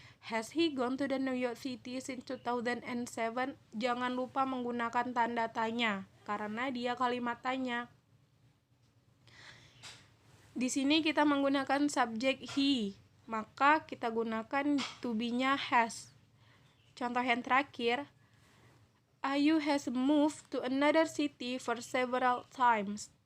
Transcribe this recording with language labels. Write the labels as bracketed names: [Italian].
[English] Has he gone to the New York City since 2007? [Indonesian] Jangan lupa menggunakan tanda tanya karena dia kalimat tanya. Di sini kita menggunakan subjek he, maka kita gunakan to be-nya has. Contoh yang terakhir, [English] Ayu has moved to another city for several times.